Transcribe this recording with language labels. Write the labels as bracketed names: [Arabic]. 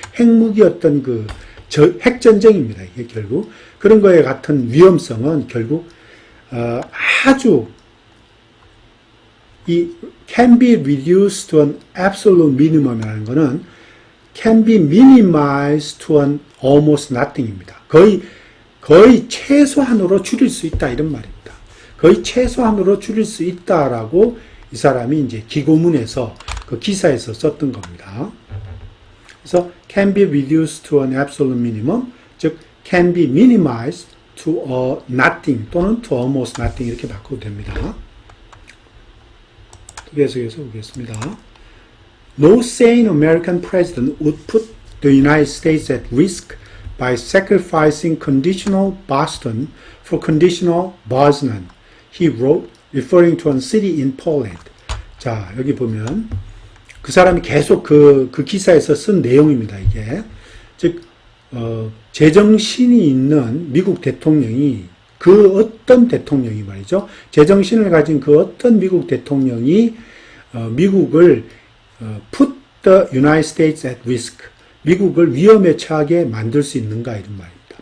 [Korean] 핵무기 어떤 핵전쟁입니다. 이게 결국. 그런 거에 같은 위험성은 결국, 아주, [English] can be reduced to an absolute minimum이라는 거는 can be minimized to an almost nothing입니다. [Korean] 거의 최소한으로 줄일 수 있다, 이런 말입니다. 거의 최소한으로 줄일 수 있다라고 이 사람이 이제 기고문에서 그 기사에서 썼던 겁니다. 그래서 [English] can be reduced to an absolute minimum, 즉 can be minimized to a nothing [Korean] 또는 [English] to almost nothing [Korean] 이렇게 바꿔도 됩니다. 계속해서 보겠습니다. [English] No sane American president would put the United States at risk by sacrificing conditional Boston for conditional Poznan, he wrote, referring to a city in Poland. [Korean] 자, 여기 보면 그 사람이 계속 그 기사에서 쓴 내용입니다. 이게 즉 제정신이 있는 미국 대통령이 그 어떤 대통령이 말이죠. 제정신을 가진 그 어떤 미국 대통령이 미국을 [English] put the United States at risk, [Korean] 미국을 위험에 처하게 만들 수 있는가 이런 말입니다.